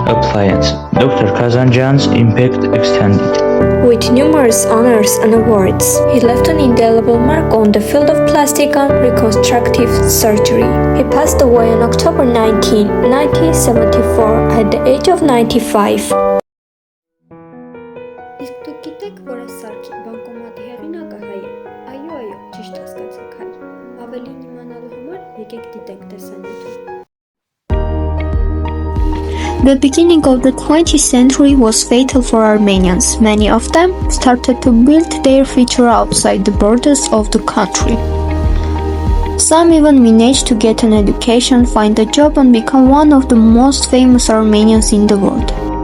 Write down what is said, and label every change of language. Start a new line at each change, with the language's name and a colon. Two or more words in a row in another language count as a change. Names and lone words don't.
English: appliance. Dr. Kazanjan's impact extended. With numerous honors and awards, he left an indelible mark on the field of plastic and reconstructive surgery. He passed away on October 19, 1974 at the age of 95.
Armenian: Իսկ դուք գիտեք, որ այս սարքի բանկոմատի հեղինակը հայ է։ Այո, ճիշտ հասկացաք հայ։ Ավելին իմանալու համար եկեք դիտենք տեսանյութը։
English: The beginning of the 20th century was fatal for Armenians. Many of them started to build their future outside the borders of the country. Some even managed to get an education, find a job, and become one of the most famous Armenians in the world.